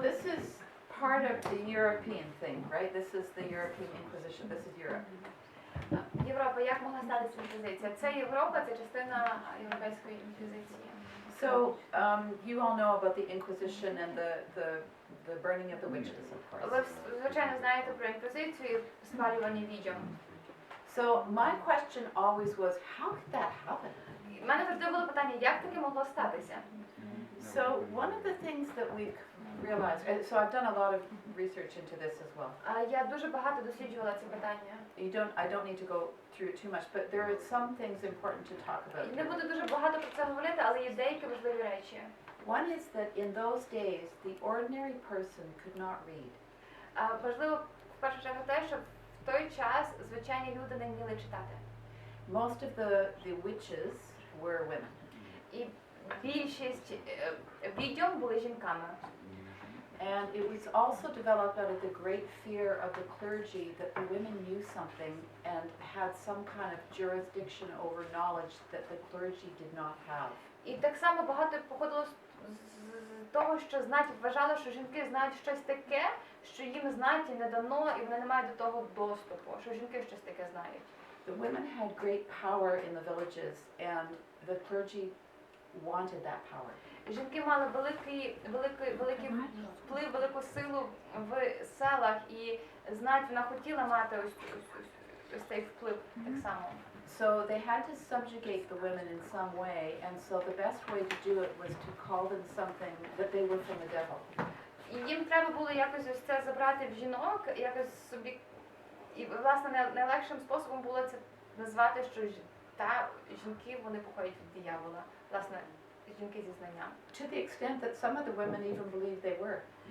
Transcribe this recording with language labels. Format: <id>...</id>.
<en>this is part of the European thing, right? This is the European Inquisition. This is Europe.</en> <uk>Європа, як могла статися інквізиція? Це Європа, це частина європейської інквізиції.</uk> <en>So you all know about the Inquisition and the burning of the witches, of course.</en> <uk>Ви, звичайно, знаєте про інквізицію і спалювання відьом.</uk> <en>So my question always was, how could that happen?</en> <uk>У мене завжди було питання, як таке могло статися?</uk> <en>So one of the things that we've realized, and so I've done a lot of research into this as well.</en> <uk>Я дуже багато досліджувала ці питання.</uk> <en>I don't need to go through it too much, but there are some things important to talk about.</en> <uk>Не буду дуже багато про це говорити, але є деякі важливі речі.</uk> <en>One is that in those days, the ordinary person could not read.</en> <uk>Важливо, в першу чергу, те, що в той час звичайні люди не вміли читати.</uk> <en>Most of the witches were women.</en> <uk>І більшість відьом були жінками.</uk> <en>And it was also developed out of the great fear of the clergy that the women knew something and had some kind of jurisdiction over knowledge that the clergy did not have.</en> <uk>І так само багато походило з того, що вважали, що жінки знають щось таке, що їм знаті не дано, і вони не мають до того доступу, що жінки щось таке знають.</uk> <en>The women had great power in the villages and the clergy wanted that power.</en> <uk>Жінки мали великий вплив, велику силу в селах, і вона хотіла мати ось цей вплив так само.</uk> <en>So they had to subjugate the women in some way, and so the best way to do it was to call them something that they were from the devil.</en> <uk>І їм треба було якось ось це забрати в жінок, якось собі, і власне найлегшим способом було це назвати, що жінки вони походять від диявола, власне, жінки зі знанням.</uk> <en>To the extent that some of the women even believed they were.</en>